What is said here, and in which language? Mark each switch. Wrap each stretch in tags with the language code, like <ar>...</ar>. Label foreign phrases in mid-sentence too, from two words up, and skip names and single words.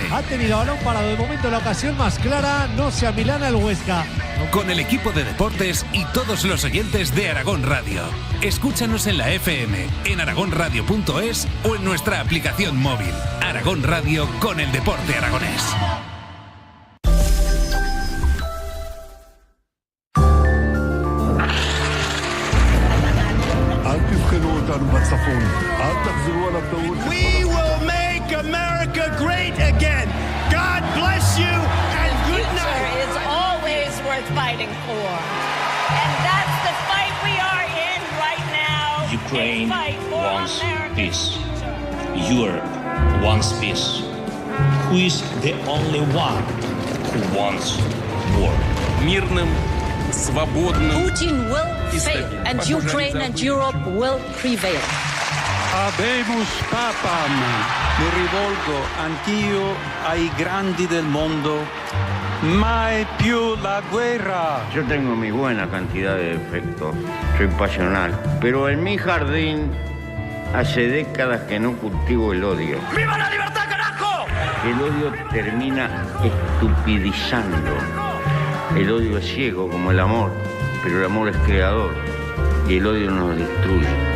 <es>Ha tenido balón parado de momento la ocasión más clara, no se amilana el Huesca. Con el equipo de deportes y todos los oyentes de Aragón Radio. Escúchanos en la FM, en aragonradio.es o en nuestra aplicación móvil. Aragón Radio con el deporte aragonés.</es> <en>We will make America great again. God bless you and good night. It's always worth fighting for. And that's the fight we are in right now. Ukraine wants peace. Europe wants peace. Who is the only one who wants war?</en> <ru>Мирным, свободным.</ru> <en>Putin will fail and Ukraine and Europe will prevail.</en> <la>Habemus papam.</la> <it>Mi rivolgo anch'io ai grandi del mondo. Mai più la guerra.</it> <es>Yo tengo mi buena cantidad de defectos, soy pasional, pero en mi jardín hace décadas que no cultivo el odio. ¡Viva la libertad, carajo! El odio termina estupidizando. El odio es ciego como el amor, pero el amor es creador y el odio nos destruye.</es>